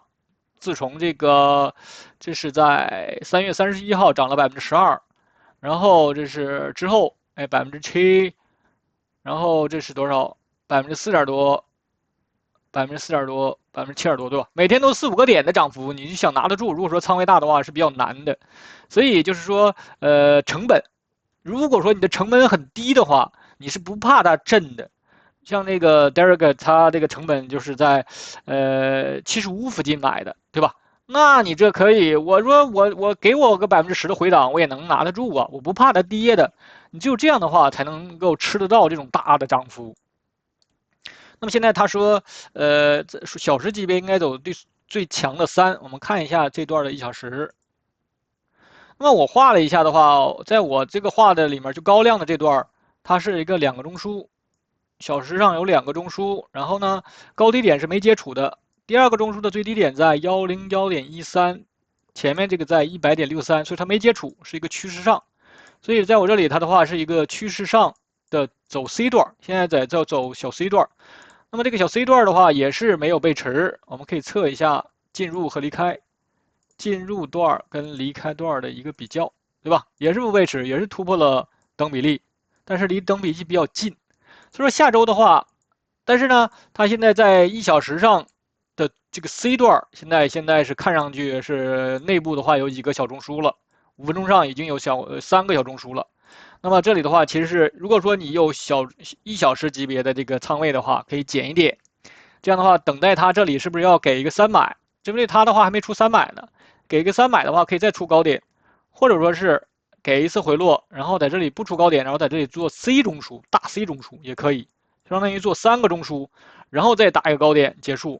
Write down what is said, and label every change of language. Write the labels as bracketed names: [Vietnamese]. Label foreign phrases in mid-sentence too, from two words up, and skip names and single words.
[Chinese] 自從這是在3月31號漲了12%。然後這是之後，哎，7%，然後這是多少？4點多，4點多，7點多，對吧？每天都4、5個點的漲幅，你想拿得住，如果說倉位大的話是比較難的。所以就是說，成本，如果說你的成本很低的話，你是不怕它震的。像那個 Derek 他這個成本就是在75附近買的，對吧？那你這可以，我說我給我個10%的回檔，我也能拿得住啊，我不怕它跌的。你只有這樣的話，才能夠吃得到這種大的漲幅。那麼現在他說，小時級別應該走最強的3，我們看一下這段的1小時。那麼我畫了一下的話，在我這個畫的裡面，就高量的這段，它是一個 2個中樞，小時上有2個中樞，然後呢，高低點是沒接觸的。第2個中樞的最低點在101.13，前面這個在100.63，所以它沒接觸，是一個趨勢上。所以在我這裡，它的話是一個趨勢上的走 C 段，現在在走小 C 段。那麼這個小 C 段的話也是沒有背馳，我們可以測一下進入和離開，進入段跟離開段的一個比較，對吧？也是不背馳，也是突破了等比例，但是離等比例比較近。所以說下周的話，但是呢，它現在在1小時上的這個 C 段，現在是看上去是內部的話有幾個小中樞了，5分鐘上已經有3個小中樞了。那麼這裡的話，其實是如果說你有1小時級別的這個倉位的話，可以減一點。這樣的話，等待它這裡是不是要給一個3買？針對它的話還沒出3買呢，給一個3買的話可以再出高點，或者說是給一次回落，然後在這裡不出高點，然後在這裡做 C 中樞，大 C 中樞也可以，相當於做3個中樞，然後再打一個高點結束。